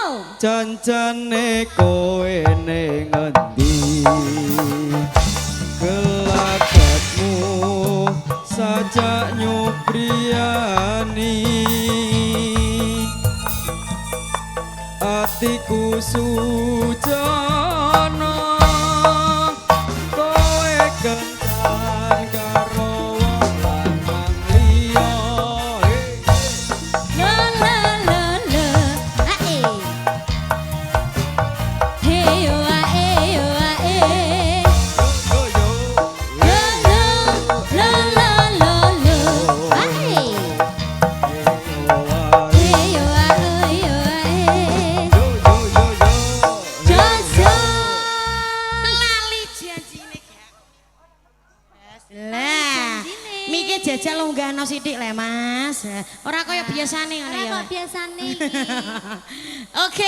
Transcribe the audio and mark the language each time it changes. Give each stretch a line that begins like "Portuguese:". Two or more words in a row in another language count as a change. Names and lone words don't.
Javanese: Jancane kowe ning ngendi gelagatmu sajak nyupriyani atiku sujana kowe kencan karo wong lanang liya. la la la la ae hey yo ae yo ae Yo yo la la la la la la ae hey yo ae yo ae Jojo lali janjine gak. Lah, miki jajal lunggahno sithik le Mas. Ora kaya biasane ngono ya. Ora kok biasane Oke.